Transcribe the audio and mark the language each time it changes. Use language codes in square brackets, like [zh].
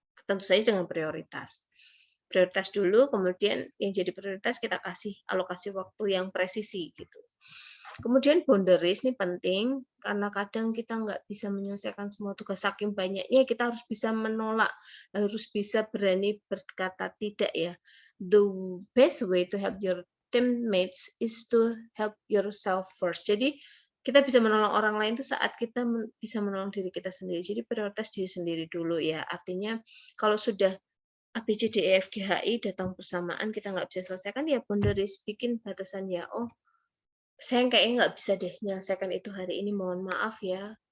[id] Tentu saja dengan prioritas. Prioritas dulu, kemudian yang jadi prioritas kita kasih alokasi waktu yang presisi gitu. Kemudian boundaries ini penting, karena kadang kita nggak bisa menyelesaikan semua tugas, saking banyaknya kita harus bisa menolak, harus bisa berani berkata tidak ya. [en] The best way to help your teammates is to help yourself first. [id] Jadi kita bisa menolong orang lain itu saat kita bisa menolong diri kita sendiri. Jadi prioritas diri sendiri dulu ya. Artinya kalau sudah A, B, C, D, E, F, G, H, I datang bersamaan, kita nggak bisa selesaikan, ya boundaries, bikin batasan ya. Oh, saya kayaknya nggak bisa deh menyelesaikan itu hari ini, mohon maaf ya.